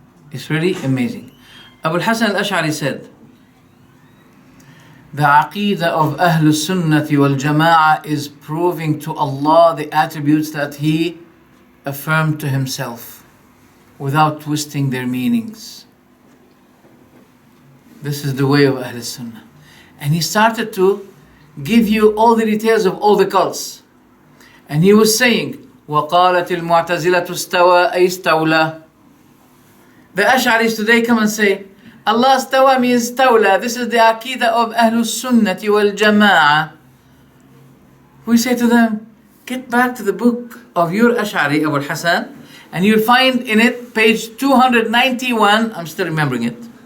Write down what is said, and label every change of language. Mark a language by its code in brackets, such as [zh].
[en] It's really amazing. Abu Hasan al-Ash'ari said, the Aqidah of Ahl Sunnati wal Jama'ah is proving to Allah the attributes that He affirmed to Himself without twisting their meanings. This is the way of Ahl Sunnah. And he started to give you all the details of all the cults. And he was saying, [ar] وَقَالَتِ الْمُعْتَزِلَةُ اسْتَوَى أي اسْتَوْلَى. [en] The Asharis today come and say, Allah stawa means stawla. This is the aqidah of Ahlul Sunnati wal Jama'ah. We say to them, get back to the book of your Ash'ari, Abu Hassan, and you'll find in it, page 291, I'm still remembering it.